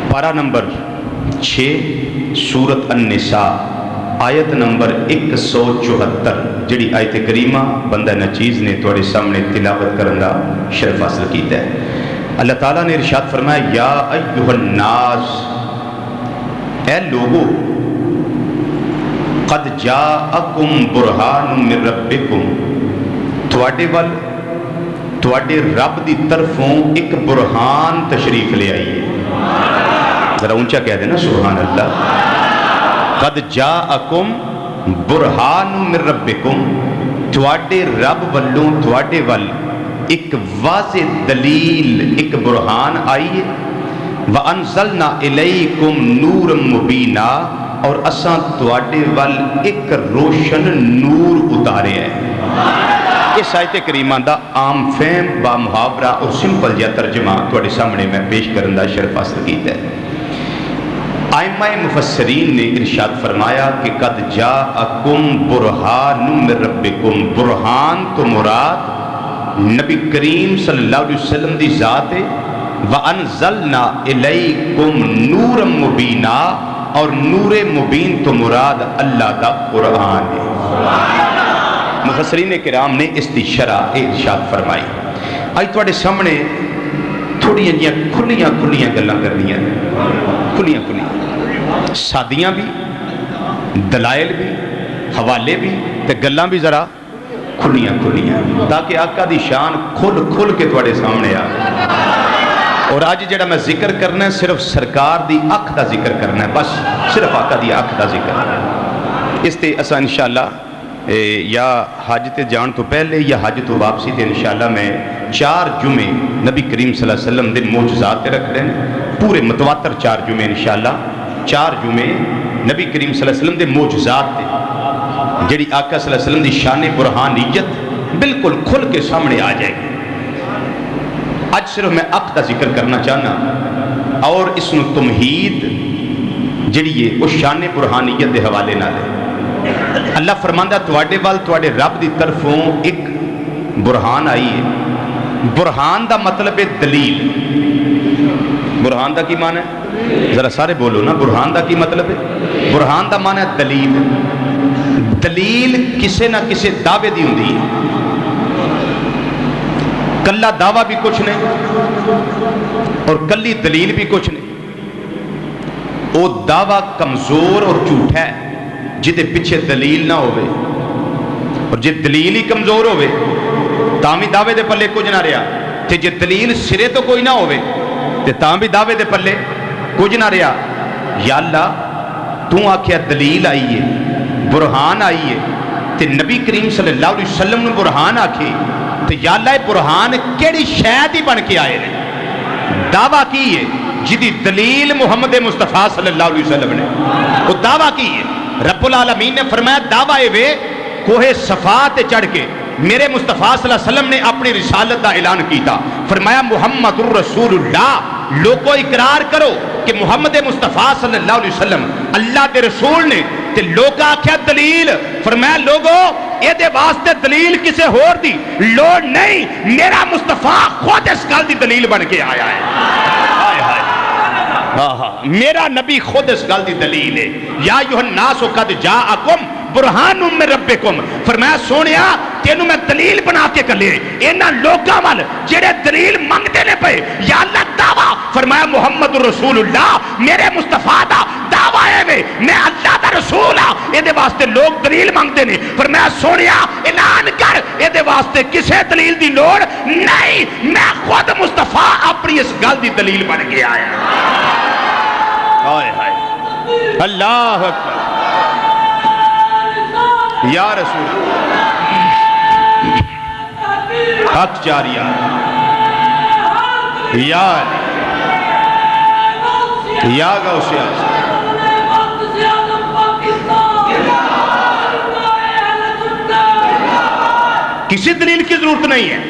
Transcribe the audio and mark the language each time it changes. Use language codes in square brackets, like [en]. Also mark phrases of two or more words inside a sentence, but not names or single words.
[pa] پارہ نمبر 6 سورۃ النساء آیت نمبر 174 جہڑی آیت کریمہ بندہ ناچیز نے تہاڈے سامنے تلاوت کرن دا شرف حاصل کیتا ہے. اللہ تعالیٰ نے ارشاد فرمایا, [ar] يا أيها الناس, [pa] اے لوگو, [ar] قد جاءكم برهان من ربكم, [pa] تہاڈے ول تہاڈے رب دی طرفوں اک برہان تشریف لے آئی ہے. ذرا اُچا کہہ دینا [ar] سبحان الله. قد جاءكم برهان من ربكم, [pa] تہاڈے رب ولوں تہاڈے ول اک واضح دلیل، اک برہان آئی ہے. [ar] وأنزلنا إليكم نورا مبينا, [pa] اور اساں تہاڈے ول اک روشن نور اتارے ہے. اس آیت کریمہ دا عام فہم با محاورہ اور سمپل جیہا ترجمہ تہاڈے سامنے میں پیش کرن دا شرف حاصل کیتا ہے. آئمہ مفسرین نے ارشاد فرمایا کہ [ar] قد جاءكم برهان من ربكم, [pa] برہان توں مراد نبی کریم [ar] صلى الله عليه وسلم [pa] دی ذات ہے. [ar] وأنزلنا إليكم نورا مبينا, [pa] اور نورِ مبین توں مراد اللہ دا قرآن ہے. [ur] مفسرین کرام نے اس کی شرح ارشاد فرمائی. [pa] اج تہاڈے سامنے تھوڑیاں جیہیاں کھلیاں کھلیاں گلاں کرنیاں، کھلیاں کھلیاں، سادیاں وی، دلائل وی، حوالے وی، تے گلاں وی ذرا کھلیاں کھلیاں، تاکہ آقا دی شان کھل کھل کے تہاڈے سامنے آ. اور اج جہڑا میں ذکر کرنا ہے صرف سرکار دی اکھ دا ذکر کرنا ہے، بس صرف آقا دی اکھ دا ذکر. اس تے اساں انشاءاللہ یا حج تے جان توں پہلے یا حج توں واپسی تے انشاءاللہ میں 4 جمعے نبی کریم [ar] صلى الله عليه وسلم [pa] دے معجزات تے رکھ رہے ہیں، پورے متواتر 4 جمعے انشاءاللہ، 4 جمعے نبی کریم [ar] صلى الله عليه وسلم [pa] دے معجزات تے جہڑی آقا [ar] صلى الله عليه وسلم [pa] دی شان برہانیت بالکل کھل کے سامنے آ جائے گی. اج صرف میں اکھ کا ذکر کرنا چاہنا، اور اس نوں تمہید جہڑی ہے اس شان برہانیت کے حوالے نال ہے. اللہ فرماندا، تہاڈے ول تہاڈے رب دی طرفوں اک برہان آئی ہے. برہان دا مطلب ہے دلیل۔ برہان دا کی معنیٰ ہے? ذرا سارے بولو نا، برہان دا کی مطلب ہے? برہان دا معنیٰ ہے دلیل. دلیل کسے نہ کسے دعوے دی ہندی ہے، کلا دعویٰ وی کجھ نہیں اور کلی دلیل وی کجھ نہیں. او دعویٰ کمزور اور جھوٹا ہے جدے پچھے دلیل نہ ہووے، اور جے دلیل ہی کمزور ہووے تاں وی دعوے دے پلے کجھ نہ رہیا، تے جے دلیل سرے توں کوئی نہ ہووے تے تاں وی دعوے دے پلے کجھ نہ رہیا. یا اللہ، توں آکھیا دلیل آئی ہے، برہان آئی ہے، تے نبی کریم [ar] صلى الله عليه وسلم [pa] نے برہان آکھے، تو یا اللہ برہان کیہڑی شے دی بن کے آئے نے? دعویٰ کی ہے جدی دلیل محمد مصطفیٰ [ar] صلى الله عليه وسلم [pa] نے، او دعویٰ کی ہے. رب العالمین نے فرمایا، دعویٰ اے وے کوہِ صفا تے چڑھ کے میرے مصطفیٰ [ar] صلى الله عليه وسلم [pa] نے اپنی رسالت کا اعلان کیا. [ur] فرمایا, [ar] محمد رسول الله, [ur] لوگو اقرار کرو کہ محمد مصطفیٰ [ar] صلى الله عليه وسلم [ur] اللہ کے رسول نے. [pa] تے لوک آکھیا دلیل، فرمایا لوکو ایہ واسطے دلیل کسے ہور دی لوڑ نہیں، میرا مصطفیٰ خود اس گل دی دلیل بن کے آیا ہے. ہائے ہائے، میرا نبی خود اس گل دی دلیل ہے. [ar] يا أيها الناس قد جاءكم برهان من ربكم, [pa] فرمایا سوہنیا تینوں میں دلیل بنا کے گھلے انہاں لوکاں ول جیہڑے دلیل منگدے نے پے. یا اللہ دعویٰ، فرمایا [ar] محمد رسول الله, [pa] میرے مصطفیٰ دا دعویٰ ہے وے میں اللہ دا رسول ہاں، ایہدے واسطے لوک دلیل منگدے نے. فرمایا سوہنیا اعلان کر، ایہدے واسطے کسے دلیل دی لوڑ نہیں، میں خود مصطفیٰ اپنی اس گل دی دلیل بن کے آیا. ہائے ہائے, [ar] الله أكبر, [ur] یا رسول حق جاریہ، یا غوثیہ، کسی دلیل کی ضرورت نہیں ہے.